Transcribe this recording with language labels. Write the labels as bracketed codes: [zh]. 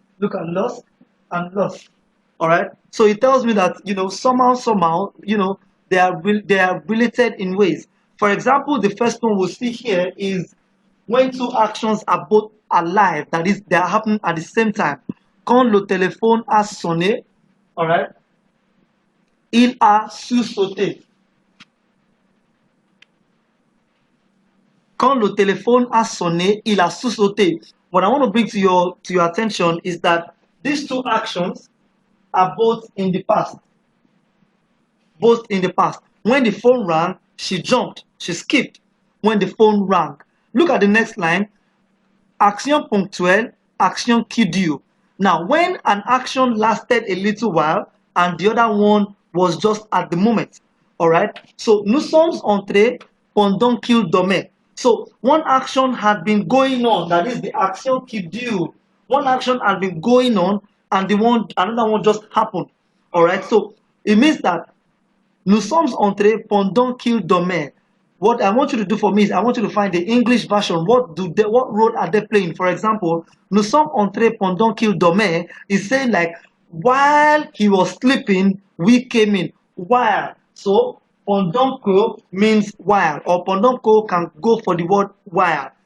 [en] Look at lost and lost. All right. So it tells me that somehow they are related in ways. For example, the first one we'll see here is when two actions are both alive, that is, they are happening at the same time. [fr] Quand le téléphone a sonné, [en] all right, [fr] il a sursauté. Quand le téléphone a sonné, il a sursauté. [en] What I want to bring to your attention is that these two actions are both in the past. Both in the past. When the phone rang, she jumped, she skipped. When the phone rang. Look at the next line. [fr] Action ponctuelle, action qui dure. [en] Now, when an action lasted a little while and the other one was just at the moment, all right? [fr] So, nous sommes entrés pendant qu'il dormait. [en] So, one action had been going on, that is the [fr] action qui dure. [en] One action had been going on and another one just happened, all right? So, it means that [fr] nous sommes entrés pendant qu'il dormait. [en] What I want you to do for me is I want you to find the English version. What role are they playing? For example, [fr] nous sommes entrés pendant qu'il dormait [en] is saying like while he was sleeping, we came in. While. So pendant que means while, or pendant que can go for the word while.